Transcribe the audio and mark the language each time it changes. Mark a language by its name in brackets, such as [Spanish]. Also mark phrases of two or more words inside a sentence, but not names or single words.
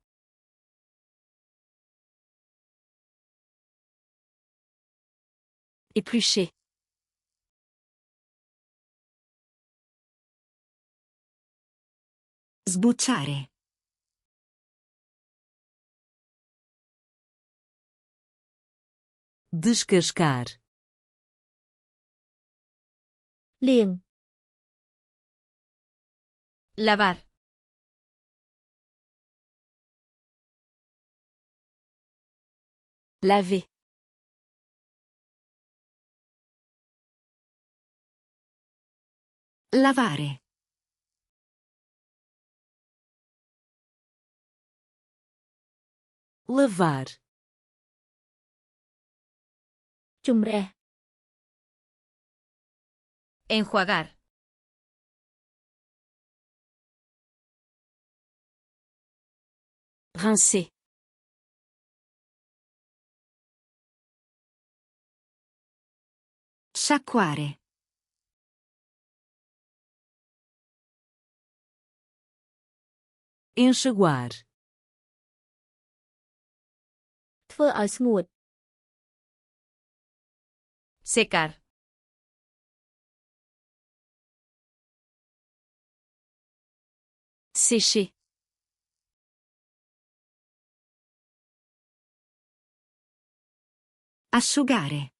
[French] Éplucher. [Italian] Sbucciare. [Portuguese] Descascar. [Khmer] លាង [Spanish] Lavar. [French] Laver. [Italian] Lavare. [Portuguese] Lavar. [Khmer] ជំរះ [Spanish] Enjuagar. [French] Rincer. [Italian] Sciacquare. [Portuguese] Enxaguar. [Khmer] ធ្វើឲ្យស្ងួត [Spanish] Secar. [French] Sécher. [Italian] Asciugare.